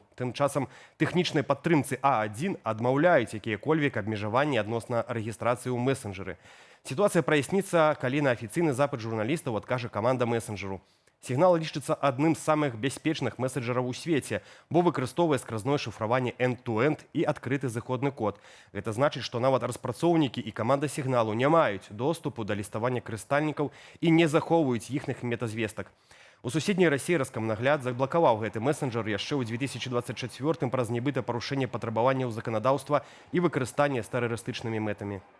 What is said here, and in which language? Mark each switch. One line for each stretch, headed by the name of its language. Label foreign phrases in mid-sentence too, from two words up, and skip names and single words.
Belarusian: Тым часам тэхнічнай падтрымцы А1 адмаўляюць якія-кольвек абмежаванні адносна рэгістрацыі ў месенджеры. Сітуацыя праясніцца, калі на афіцыйны запыт журналістаў адкажа каманда месенджеру. «Сігнал» лічыцца адным з самых бяспечных месенджераў у свеце, бо выкарыстоўвае скразное шыфраванне end-to-end і адкрыты зыходны код. Гэта значыць, што нават распрацоўнікі і каманда «Сігналу» не маюць доступу да ліставання карыстальнікаў і не захоўваюць іхных метазвестак. У суседняй Расіі Раскамнагляд заблакаваў гэты месенджер яшчэ ў 2024 праз нібыта парушэнне патрабаванняў заканадаўства і выкарыстанне з тэрарыстычнымі мэтамі.